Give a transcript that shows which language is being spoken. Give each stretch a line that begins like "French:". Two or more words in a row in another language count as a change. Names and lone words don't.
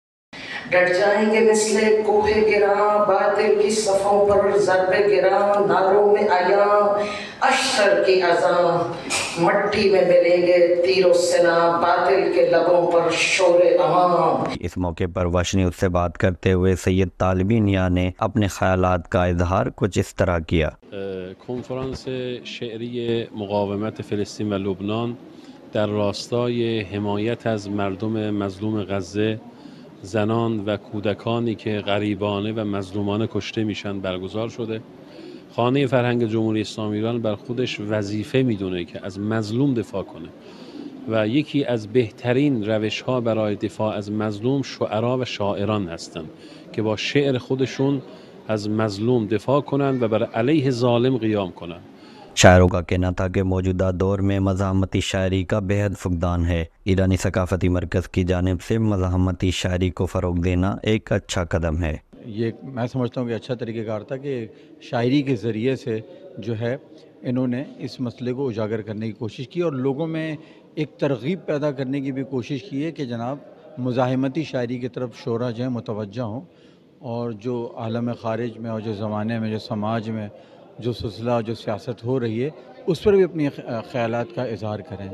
Urdu: ڈٹ جائیں گے مثل کوہ گراں، باطل کی صفوں پر ضرب گراں، ناروں میں آیاں اشتر کی اذاں، مٹی میں ملیں گے تیر و سنا، باطل کے لبوں پر شور امان۔ اس موقع پر وش نیوز سے بات کرتے ہوئے سید طالبی نیا نے اپنے خیالات کا اظہار کچھ اس طرح کیا۔
Persian: کنفرانس شعری مقاومت فلسطین و لبنان در راستای حمایت از مردم مظلوم غزه، زنان و کودکانی که غریبانه و مظلومانه کشته میشن برگزار شده. خانه فرهنگ جمهوری اسلامی ایران بر خودش وظیفه میدونه که از مظلوم دفاع کنه و یکی از بهترین روش‌ها برای دفاع از مظلوم شعرا و شاعران هستند که با شعر خودشون از مظلوم دفاع کنند و بر علیه ظالم قیام کنند۔
Urdu: شاعروں کا کہنا تھا کہ موجودہ دور میں مزاحمتی شاعری کا بہت فقدان ہے۔ ایرانی ثقافتی مرکز کی جانب سے مزاحمتی شاعری کو فروغ دینا ایک اچھا قدم ہے۔ یہ میں سمجھتا ہوں کہ اچھا طریقہ کار تھا کہ شاعری کے ذریعے سے جو ہے انہوں نے اس مسئلے کو اجاگر کرنے کی کوشش کی اور لوگوں میں ایک ترغیب پیدا کرنے کی بھی کوشش کی ہے کہ جناب مزاحمتی شاعری کی طرف شعراء جو ہیں متوجہ ہوں، اور جو عالم خارج میں اور جو زمانے میں جو سماج میں جو سلسلہ جو سیاست ہو رہی ہے اس پر بھی اپنی خیالات کا اظہار کریں۔